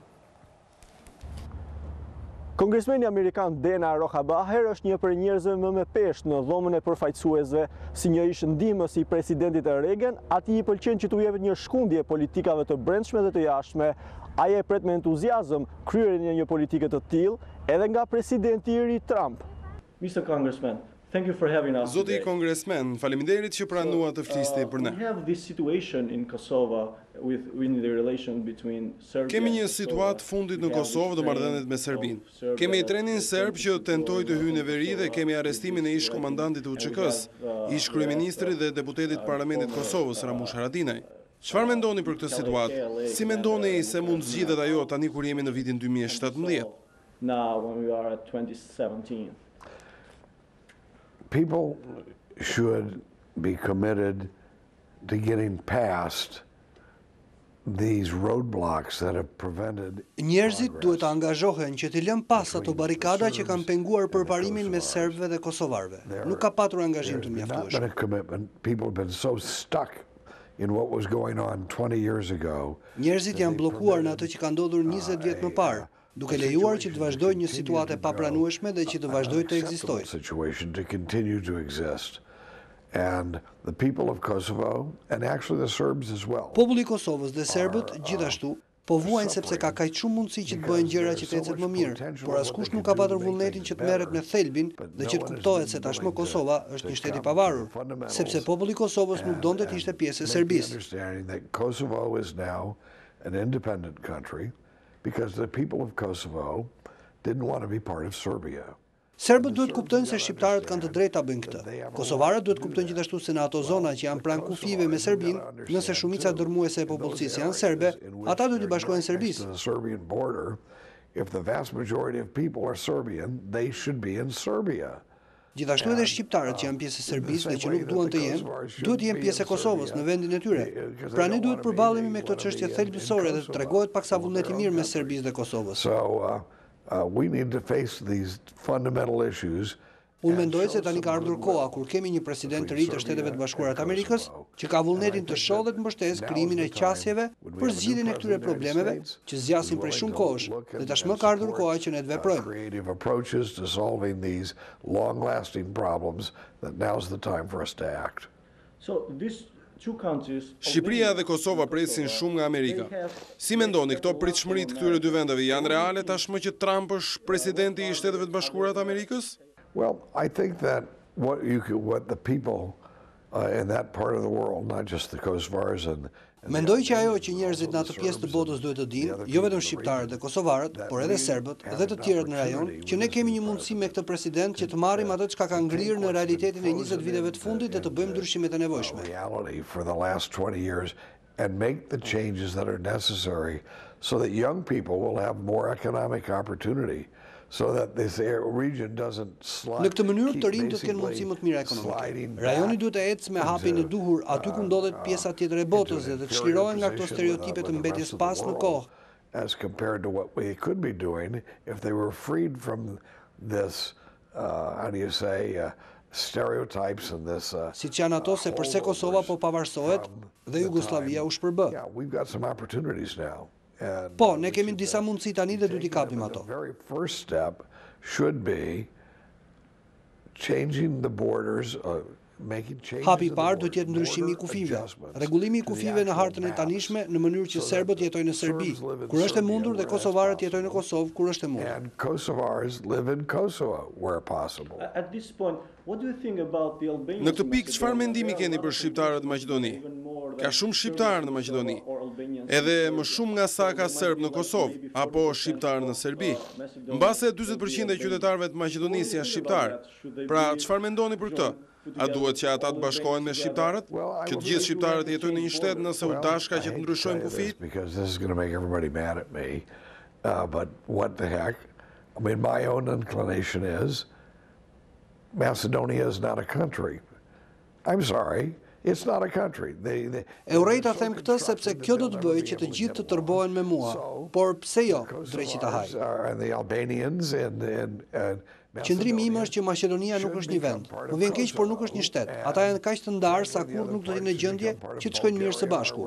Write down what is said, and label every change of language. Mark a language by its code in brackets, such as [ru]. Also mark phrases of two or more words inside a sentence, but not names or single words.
[sq] Kongresmeni Amerikan Dana Rohrabacher është një për njerëzve më me peshë në dhomën e përfaqësuesve, si një ish ndihmës i presidentit e Reagan, atij i pëlqen që t'u jepet një shkundje politikave të brendshme dhe të jashtme. Ai e pret me entuziazëm kryerjen e një politike të tillë edhe nga presidenti i ri Trump. [en] Mr. Congressman, thank you for having us. [sq] Zoti Kongresmen, faleminderit që pranuat të flisni për ne. [en] We have this situation in Kosovo with the relation between Serbia. [sq] Kemi një situatë fundit në Kosovë dhe marrëdhëniet me Serbinë. Kemi trenin serb që tentoi të hyjë në veri dhe kemi arrestimin e ish komandantit të UÇK-s, ish kryeministrit dhe deputetit të Parlamentit të Kosovës Ramush Haradinaj. Çfarë mendoni për këtë situatë? Si mendoni se mund zgjidhet ajo tani kur jemi në vitin 2017? [en] Now when we are at 2017. People should be committed to getting past these roadblocks that have prevented. [sq] Njerëzit duhet të angazhohen që të lënë pas ato barrikada që kanë penguar përparimin me serbëve dhe kosovarëve. Nuk ka patur angazhim të mjaftueshëm. [en] People have been so stuck in what was going on 20 years ago. [sq] Njerëzit janë bllokuar në atë që ka ndodhur 20 vjet më parë, duke lejuar që të vazhdojë një situatë e papranueshme dhe që të vazhdojë të ekzistojë. [en] Situation to continue to exist. And the people of Kosovo and actually the Serbs as well. [sq] Populli i Kosovës dhe serbët gjithashtu po vuajnë sepse ka kaq shumë mundësi që të bëhen gjëra që të ecet më mirë, por askush nuk ka patur vullnetin që të merret me thelbin dhe që të kuptohet se tashmë Kosova është një shtet i pavarur, sepse populli i Kosovës nuk donte të ishte pjesë e Serbisë. [en] Kosovo is now an independent country because the people of Kosovo didn't want to be part of Serbia. [sq] Serbët duhet kuptojnë se shqiptarët kanë të drejtë ta bëjnë këtë. Kosovarët duhet kuptojnë gjithashtu se në ato zona që janë pranë kufive me Serbinë, nëse shumica dërmuese e popullsisë janë serbe, ata duhet të bashkohen Serbisë. [en] If the vast majority of people are Serbian, they should be in Serbia. [sq] Gjithashtu edhe shqiptarët që janë pjesë e Serbisë dhe që nuk duan të jenë, duhet të jenë pjesë e Kosovës në vendin e tyre. Pra ne duhet përballemi me këtë çështje thelbësore dhe të tregohet paksa vullnet i mirë mes Serbisë dhe Kosovës. [en] We need to face these fundamental issues. [sq] Unë mendoj se tani ka ardhur koha kur kemi një president të ri të Shteteve të Bashkuara të Amerikës që ka vullnetin të shohë dhe të mbështesë krijimin e qasjeve për zgjidhjen e këtyre problemeve që zgjasin prej shumë kohësh dhe tashmë ka ardhur koha që ne të veprojmë. [en] Creative approaches to solving these long-lasting problems that now's the time for us to act. So this [sq] Shqipëria dhe Kosova presin shumë nga Amerika. Si mendoni, këto pritshmëritë këtyre dy vendeve janë reale tashmë që Trump është presidenti i Shteteve të Bashkuara të Amerikës? [en] Well, I think that what the people in that part of the world, not just the Kosovars and [sq] Mendoj që ajo që njerëzit në atë pjesë të botës duhet të dinë, jo vetëm shqiptarët dhe kosovarët, por edhe serbët dhe të tjerët në rajon, që ne kemi një mundësi me këtë president që të marrim atë çka ka ngrirë në realitetin e 20 viteve të fundit dhe të bëjmë ndryshimet e nevojshme. [en] For the last 20 years and make the changes that are necessary so that young people will have more economic opportunity. So that this region doesn't slide. [sq] Në këtë mënyrë të rinj do të kenë mundësi më të mira ekonomike. Rajoni duhet të ecë me hapjen e duhur aty ku ndodhet pjesa tjetër e botës dhe të çlirohen nga këto stereotipe të mbetjes pas në kohë. [en] As compared to what we could be doing if they were freed from this how do you say stereotypes and this [sq] siç janë ato se përse Kosova po pavarësohet dhe Jugosllavia u shpërbë. [en] Yeah, we've got some opportunities now. [sq] Po, ne kemi disa mundësi tani dhe duhet i kapim ato. [en] The very first step should be changing the borders, making changes. [sq] Hapi i parë duhet jetë ndryshimi i kufive. Rregullimi i kufive në hartën e tanishme në mënyrë që serbët jetojnë në Serbi, kur është e mundur dhe kosovarët jetojnë në Kosovë kur është e mundur. [en] And Kosovars live in Kosovo where possible. At this point, what do you think about the Albanians? [sq] Në këtë pikë çfarë mendimi keni për shqiptarët në Maqedoni? Ka shumë shqiptarë në Maqedoni. Edhe më shumë nga sa ka serb në Kosovë apo shqiptarë në Serbi. Mbase 40% e qytetarëve të Maqedonisë janë shqiptarë. Pra, çfarë mendoni për këtë? A duhet që ata të bashkohen me shqiptarët? Që të gjithë shqiptarët jetojnë në një shtet nëse u dashka që të ndryshojnë kufit? [en] Because this is going to make everybody mad at me. But what the heck? I mean, my own inclination is Macedonia is not a country. I'm sorry. It's not a country. [sq] E urrejta them këtë sepse kjo do të bëjë që të gjithë të tërbohen me mua, por pse jo, dreqi ta haj. Qëndrimi im është që Maqedonia nuk është një vend. Më vjen keq, por nuk është një shtet. Ata janë kaq të ndarë sa kur nuk do të jenë në gjendje që të shkojnë mirë së bashku.